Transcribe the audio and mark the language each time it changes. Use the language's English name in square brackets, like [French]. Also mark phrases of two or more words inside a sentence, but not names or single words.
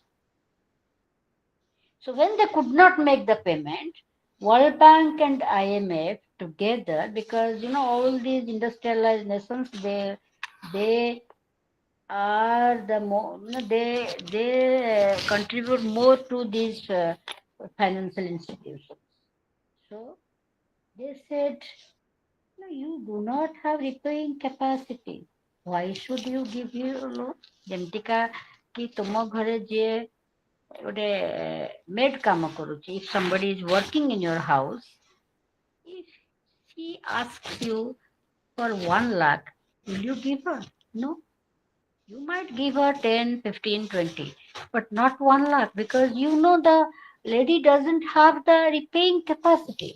[English] So when they could not make the payment, World Bank and IMF together, because all these industrialized nations, they are the more, they contribute more to these financial institutions. So they said, no, you do not have repaying capacity. Why should you give you loan? [Odia] ଯେମିତିକା କି ତୁମ ଘରେ ଯିଏ ଗୋଟେ maid କାମ କରୁଛି, [English] if somebody is working in your house, She asks you for 1 lakh. Will you give her? No. You might give her 10, 15, 20, but not 1 lakh because you know the lady doesn't have the repaying capacity.